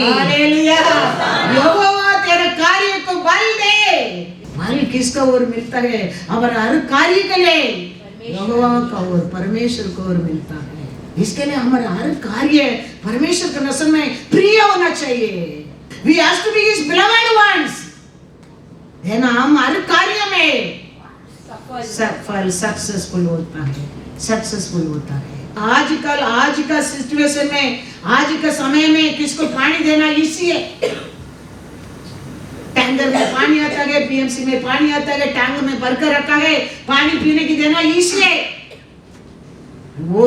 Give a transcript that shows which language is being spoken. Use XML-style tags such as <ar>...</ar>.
<hi>Hallelujah, यहोवा तेरे कार्य को बल दे। फल किसका ओर मिलता है, हमारा हर कार्य के लिए यहोवा का ओर, परमेश्वर को ओर मिलता है। इसके लिए हमारा हर कार्य परमेश्वर के नजर में प्रिय होना चाहिए।</hi> <en>We have to be His beloved ones।</en> <hi>है ना, हम हर कार्य में सफल सक्सेसफुल होता है, सक्सेसफुल होता है। आजकल आज का सिचुएशन में, आज का समय में किसको पानी देना इसी है। टैंकर में पानी आता है, पीएमसी में पानी आता है, टैंक में भरकर रखा है, पानी पीने की देना इसी है वो।</hi>